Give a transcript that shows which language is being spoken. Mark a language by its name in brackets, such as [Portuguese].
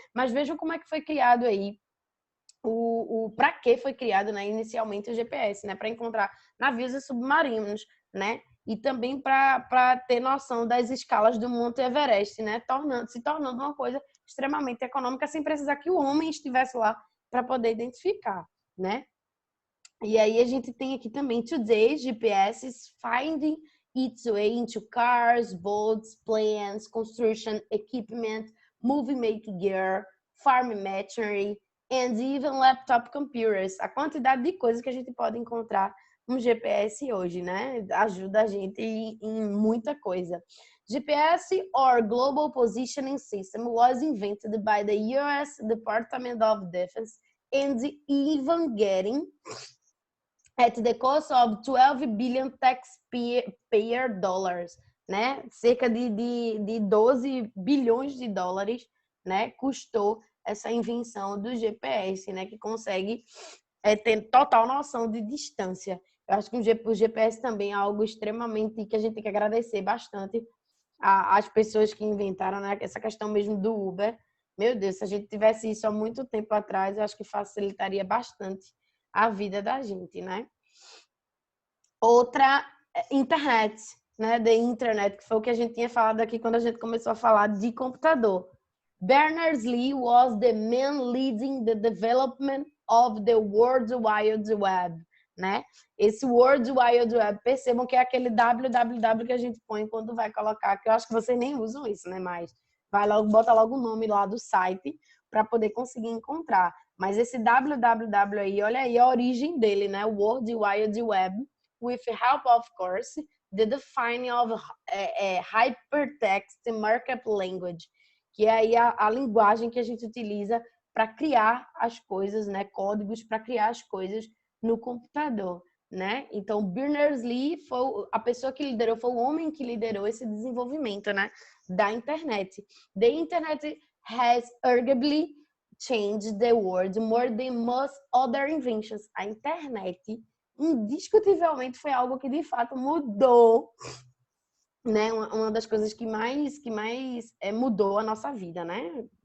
[Portuguese] Mas vejam como é que foi criado aí para que foi criado, né, inicialmente o GPS, né, para encontrar navios e submarinos, né, e também para ter noção das escalas do Monte Everest, né, se tornando uma coisa extremamente econômica sem precisar que o homem estivesse lá para poder identificar, né? E aí a gente tem aqui também [English] Today GPS is finding its way into cars, boats, planes, construction equipment, movie-making gear, farm machinery, and even laptop computers. [Portuguese] A quantidade de coisas que a gente pode encontrar no GPS hoje, né? Ajuda a gente em muita coisa. [English] GPS, or Global Positioning System, was invented by the US Department of Defense and even getting at the cost of 12 billion taxpayer dollars, né? [Portuguese] Cerca de 12 bilhões de dólares, né? Custou essa invenção do GPS, né? Que consegue ter total noção de distância. Eu acho que o GPS também é algo extremamente que a gente tem que agradecer bastante às pessoas que inventaram, né? Essa questão mesmo do Uber. Meu Deus, se a gente tivesse isso há muito tempo atrás, eu acho que facilitaria bastante a vida da gente, né? Outra, internet, né? The Internet, que foi o que a gente tinha falado aqui quando a gente começou a falar de computador. [English] Berners-Lee was the man leading the development of the World Wide Web, né? [Portuguese] Esse World Wide Web, percebam que é aquele www que a gente põe quando vai colocar, que eu acho que vocês nem usam isso, né? Mas vai logo, bota logo o nome lá do site para poder conseguir encontrar. Mas esse www aí, olha aí a origem dele, né? World Wide Web, [English] with help, of course, the defining of hypertext markup language, [Portuguese] que é aí a linguagem que a gente utiliza para criar as coisas, né? Códigos para criar as coisas no computador, né? Então, Berners-Lee foi a pessoa que liderou, foi o homem que liderou esse desenvolvimento, né? Da internet. [English] The internet has arguably changed the world more than most other inventions. [Portuguese] A internet, indiscutivelmente, foi algo que de fato mudou, né? Uma das coisas que mais mudou a nossa vida, né?